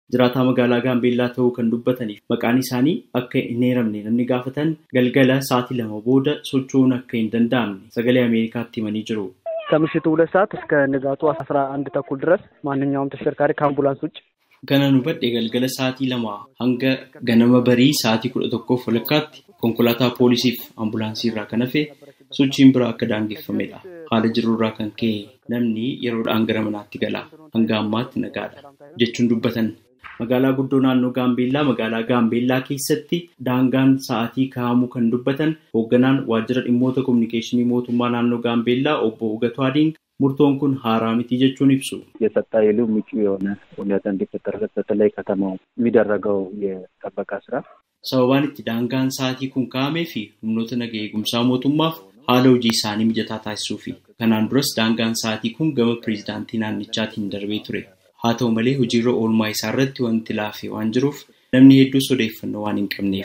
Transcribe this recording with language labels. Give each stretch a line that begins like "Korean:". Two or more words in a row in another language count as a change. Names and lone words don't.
Oromo: Jiraataa magaalaa Gaambeellaa ta'uu kan dubbataniif maqaan isaanii akka hin eeramne namni gaafatan galgala sa'aatii 2 booda socho'uun akka hin danda'amne sagalee Ameerikaatti himanii jiru.
Amharic: ከምሽቱ 2 ሰዓት እስከ ንጋቱ 11 ተኩል ድረስ ማንኛውም ተሽከርካሪ ከአምቡላንስ ውጭ
Oromo: Kana hubadhe galgala sa'aatii 2 hanga ganama barii sa'aatii 11 walakkaatti konkolaataa poolisiif ambulaansii irraa kan hafe sochiin biraa akka daangeffamedha. Haala jirurraa kan ka'e namni yeroodhaan gara manaatti gala. Hanga ammaatti nagaadha jechuun dubbatan. Magaalaa guddoo naannoo magaalaa Gaambeellaa keessatti daangaan sa'aatii kaa'amuu kan dubbatan hoogganaan waajjira dhimmoota kominikeeshinii mootummaa naannoo Gaambeellaa obbo Ugatu Adiin murtoon kun haaraa miti jechuun ibsu.
Amharic: የጸጥታ ኃይሉ ምቹ የሆነ ሁኔታ እንዲፈጠርለት በተለይ ከተማው የሚደረገው የጥበቃ ስራ
Oromo: sababaan itti daangaan sa'aatii kun kaa'amee fi humnoota nagaa eegumsaa mootummaaf haala hojii isaanii mijataa taasisuufi. Kanaan duras daangaan sa'aatii kun gama pireezidaantii naannichaatiin darbee ture. Haa ta'u malee hojiirra oolmaa isaa irratti wanti laafee waan jiruuf namni hedduus odeeffannoo waan hin qabneef.